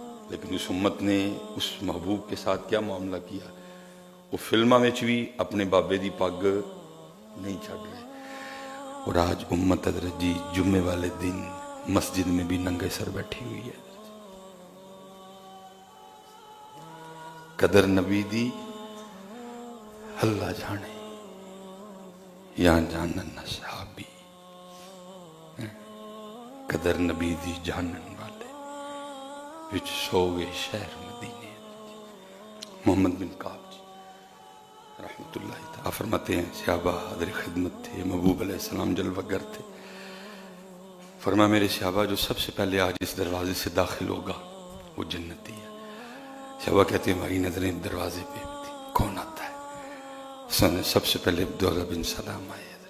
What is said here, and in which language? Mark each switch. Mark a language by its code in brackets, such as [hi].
[ur] لیکن اس امت نے اس محبوب کے ساتھ کیا معاملہ کیا. [pa] وہ فلمہ میں بھی اپنے بابے دی پگ نہیں چھڑ رہے. [ur] اور آج امت حضرت جی جمعے والے دن مسجد میں بھی ننگے سر بیٹھی ہوئی ہے. [pa] قدر نبی دی اللہ جانے یا جانن صحابی. قدر نبی دی جانن والے وچ سو گئے شہر مدینے. [ur] محمد بن کعب جی رحمت اللہ تعالیٰ فرماتے ہیں صحابہ حاضر خدمت تھے، محبوب علیہ السلام جلوہ گر تھے. فرمایا میرے صحابہ جو سب سے پہلے آج اس دروازے سے داخل ہوگا وہ جنتی ہے. صحابہ کہتے ہیں ہماری نظریں دروازے پہ تھی، کون آتا ہے؟ سب سے پہلے عبداللہ بن سلام آئے.